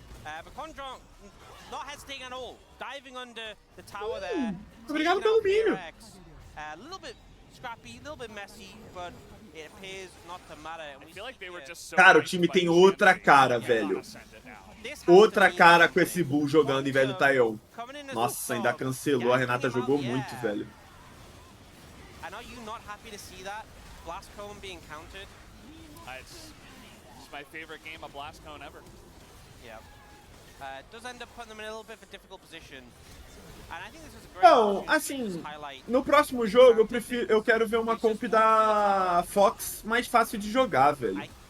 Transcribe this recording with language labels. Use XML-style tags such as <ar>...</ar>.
<en>But Guangdong not hesitating at all, diving under the tower there.</en> <pt>Obrigado pelo milho.</pt> <en>A little bit scrappy, a little bit messy, but it appears not to matter. I feel like they were just so</en> <pt>Cara, o time tem outra cara, velho. Outra cara com esse Bull jogando em vez do Taeyeon. Nossa, ainda cancelou. A Renata jogou muito, velho.</pt> <en>And are you not happy to see that? Blast Cone being countered? It's my favorite game of Blast Cone ever. Yeah. It does end up putting them in a little bit of a difficult position. And I think this is a great</en> <pt>Não, assim, no próximo jogo eu quero ver uma comp da Fox mais fácil de jogar, velho.</pt>